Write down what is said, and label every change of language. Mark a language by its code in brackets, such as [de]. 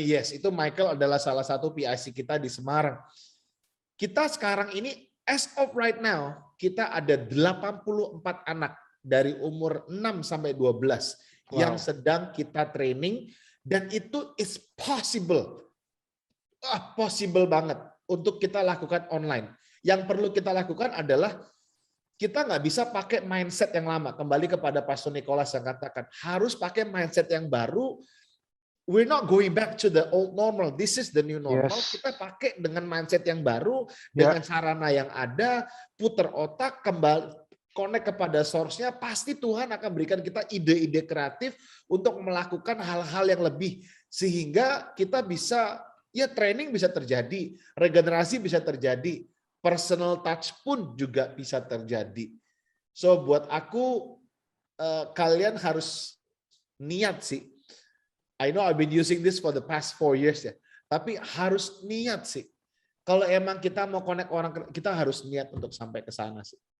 [id] Yes, itu Michael adalah salah satu PIC kita di Semarang. Kita sekarang ini, [en] as of right now, [id] kita ada 84 anak dari umur 6 sampai 12 yang sedang kita training. Dan itu [en] is possible. [id] Possible banget untuk kita lakukan online. Yang perlu kita lakukan adalah kita nggak bisa pakai mindset yang lama. Kembali kepada Pastor Nicholas yang katakan, harus pakai mindset yang baru. [en] We're not going back to the old normal. This is the new normal. Yes. [id] Kita pakai dengan mindset yang baru, Ya. dengan sarana yang ada, putar otak, kembali connect kepada source-nya, pasti Tuhan akan berikan kita ide-ide kreatif untuk melakukan hal-hal yang lebih. Sehingga kita bisa, ya training bisa terjadi, regenerasi bisa terjadi, personal touch pun juga bisa terjadi. So buat aku, kalian harus niat sih. [en] I know I've been using this for the past 4 years ya. [id] Tapi harus niat sih. Kalau emang kita mau connect orang, kita harus niat untuk sampai ke sana sih.